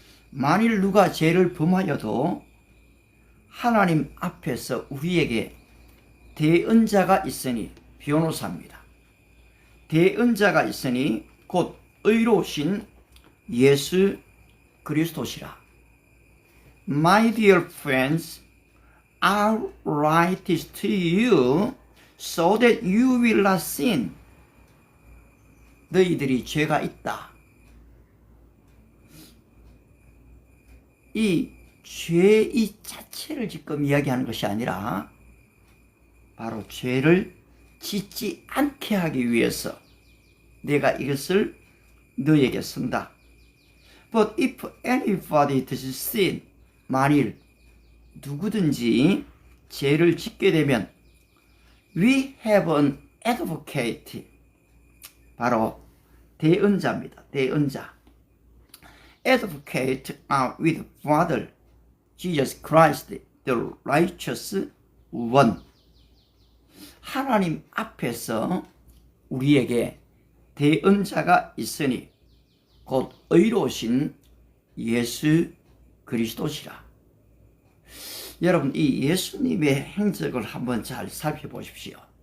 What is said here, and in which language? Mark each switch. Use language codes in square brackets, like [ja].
[ko] 만일 누가 죄를 범하여도 하나님 앞에서 우리에게 대언자가 있으니, 변호사입니다. 대언자가 있으니 곧 의로우신 예수 그리스도시라. [en] My dear friends, I write this to you so that you will not sin. [ko] 너희들이 죄가 있다. 이 죄 이 자체를 지금 이야기하는 것이 아니라 바로 죄를 짓지 않게 하기 위해서 내가 이것을 너에게 쓴다. [en] But if anybody does sin, [ko] 만일 누구든지 죄를 짓게 되면 [en] we have an advocate, [ko] 바로 대언자입니다. 대언자. [en] Advocate with Father Jesus Christ, the righteous one. [ko] 하나님 앞에서 우리에게 대언자가 있으니 곧 의로우신 예수 그리스도시라. 여러분, 이 예수님의 행적을 한번 잘 살펴보십시오.